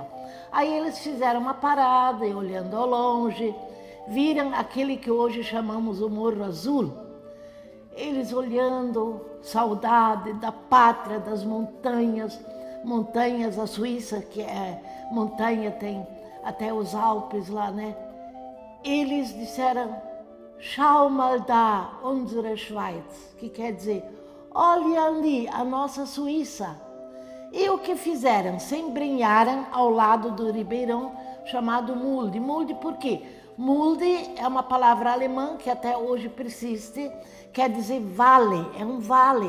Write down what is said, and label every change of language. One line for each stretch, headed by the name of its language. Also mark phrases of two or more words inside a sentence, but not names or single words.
Portuguese: Aí eles fizeram uma parada e olhando ao longe, viram aquele que hoje chamamos o Morro Azul. Eles olhando, saudade da pátria, das montanhas, montanhas, a Suíça, que é montanha, tem até os Alpes lá, né? Eles disseram,
German: Schau mal da, unsere Schweiz,
Portuguese: que quer dizer, olha ali a nossa Suíça. E o que fizeram? Se embrenharam ao lado do ribeirão chamado Mulde. Mulde por quê? Mulde é uma palavra alemã que até hoje persiste, quer dizer vale, é um vale.